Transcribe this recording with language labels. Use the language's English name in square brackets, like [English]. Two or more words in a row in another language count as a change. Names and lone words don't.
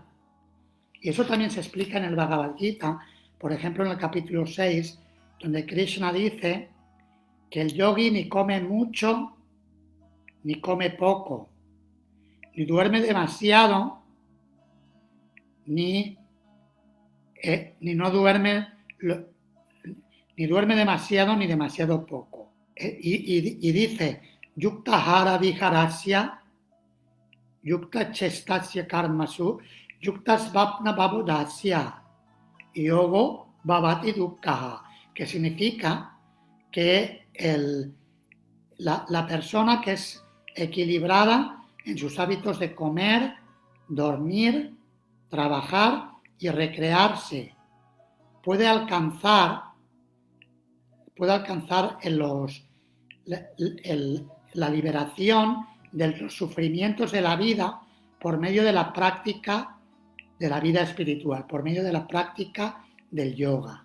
[Spanish] Y eso también se explica en el Bhagavad Gita, por ejemplo en el capítulo 6, donde Krishna dice que el yogi ni come mucho ni come poco, ni duerme demasiado ni duerme demasiado ni demasiado poco. Y dice, [Sanskrit] युक्त हार विहारस्य, युक्त चेष्टस्य कर्मसु, युक्त स्वप्न अवबोधस्य, योगो भवति दुःखहा, [Spanish] que significa que la persona que es equilibrada en sus hábitos de comer, dormir, trabajar y recrearse, puede alcanzar la liberación de los sufrimientos de la vida por medio de la práctica de la vida espiritual, por medio de la práctica del yoga.